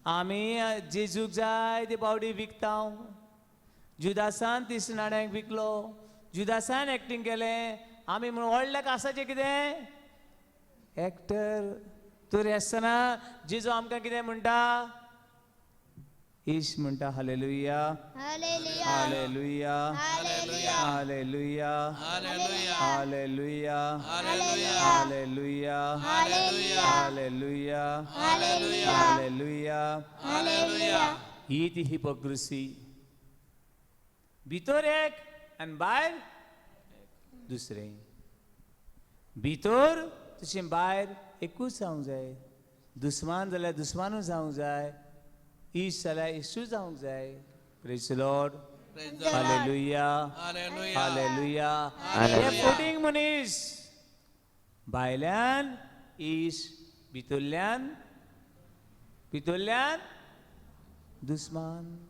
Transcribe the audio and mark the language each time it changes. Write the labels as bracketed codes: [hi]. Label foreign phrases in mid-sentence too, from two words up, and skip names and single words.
[kok] आमी जेजूक जाय ती बावडी विकता जुदासान तीस नाण्यांक विकलो जुदासान एक्टींग केलें आमी म्हणून व्हडल्या कासाचें कितें एक्टर तरी आसतना जेजू आमकां कितें म्हणटा ईश म्हणटा हालेलुया हालेलुया हालेलुया हालेलुया हालेलुया हालेलुया हालेलुया हालेलुया हालेलुया हालेलुया हालेलुया हालेलुया हालेलुया हालेलुया ही ती हिपोक्रेसी भितर एक आणि भायर दुसरें भितर तशें भायर एकूच जावंक जाय दुस्मान जाल्यार दुस्मानूच जावंक जाय इश्ट जाल्यार इश्टूच जावंक जाय [en] praise the Lord [kok] हालेलुया हालेलुया हे फोटींग मनीस भायल्यान इश्ट भितरल्यान दुस्मान